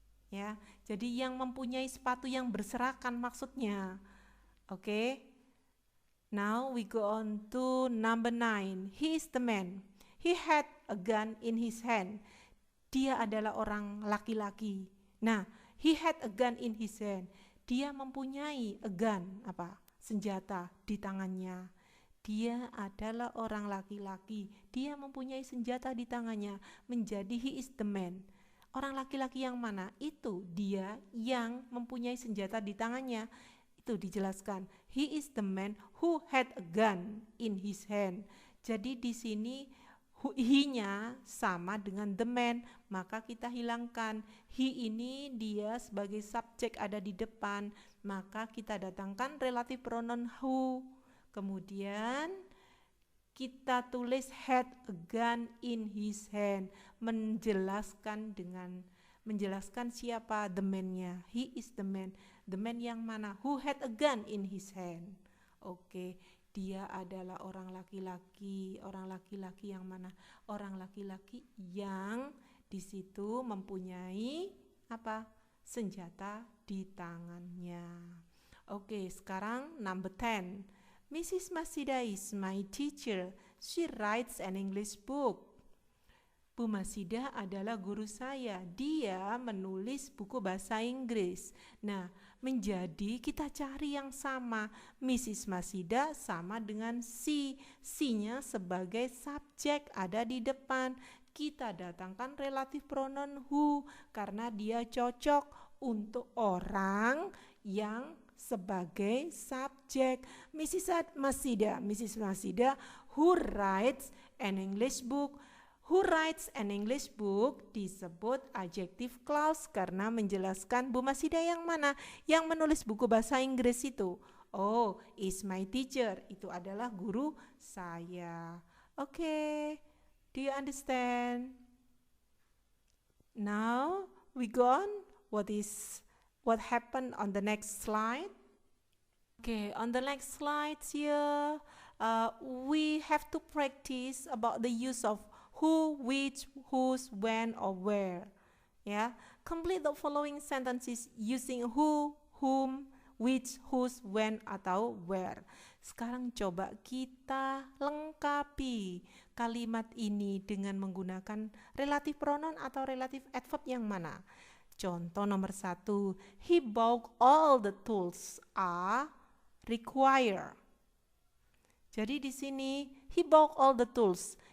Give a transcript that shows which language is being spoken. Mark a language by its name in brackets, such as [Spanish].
[Indonesian] Ya, jadi yang mempunyai sepatu yang berserakan maksudnya. Oke. [English] Now we go on to number 9. He is the man. He had a gun in his hand. [Indonesian] Dia adalah orang laki-laki. [English] Nah, he had a gun in his hand. [Indonesian] Dia mempunyai [English] a gun, [Indonesian] senjata di tangannya. Dia adalah orang laki-laki. Dia mempunyai senjata di tangannya. Menjadi [English] he is the man. [Indonesian] Orang laki-laki yang mana? Itu dia yang mempunyai senjata di tangannya. Itu dijelaskan. [English] He is the man who had a gun in his hand. [Indonesian] Jadi di sini he-nya sama dengan the man, maka kita hilangkan he ini, dia sebagai subjek ada di depan, maka kita datangkan relative pronoun who. Kemudian kita tulis [English] had a gun in his hand, [Indonesian] menjelaskan siapa the man-nya. [English] He is the man. The man [Indonesian] yang mana? [English] Who had a gun in his hand. [Indonesian] Oke, dia adalah orang laki-laki. Orang laki-laki yang mana? Orang laki-laki yang di situ mempunyai senjata di tangannya. Oke, sekarang [English] number 10. Mrs. Masida is my teacher. She writes an English book. [Indonesian] Bu Masida adalah guru saya. Dia menulis buku bahasa Inggris. Nah, menjadi kita cari yang sama. Mrs. Masida sama dengan she. She-nya sebagai subjek ada di depan. Kita datangkan relative pronoun who karena dia cocok untuk orang yang sebagai subjek. Mrs. [English] Masida who writes an English book. Who writes an English book [Indonesian] disebut adjective clause karena menjelaskan Bu Masida yang mana yang menulis buku bahasa Inggris itu. Oh, [English] is my teacher, [Indonesian] itu adalah guru saya. [English] Okay, do you understand? Now we go on. What happened on the next slide? Okay, on the next slide here, we have to practice about the use of who, which, whose, when, or where. Ya, complete the following sentences using who, whom, which, whose, when, atau where. [Indonesian] Sekarang coba kita lengkapi kalimat ini dengan menggunakan relative pronoun atau relative adverb yang mana. Contoh nomor 1, [English] he bought all the tools are required. [Indonesian] Jadi di sini [English] he bought all the tools.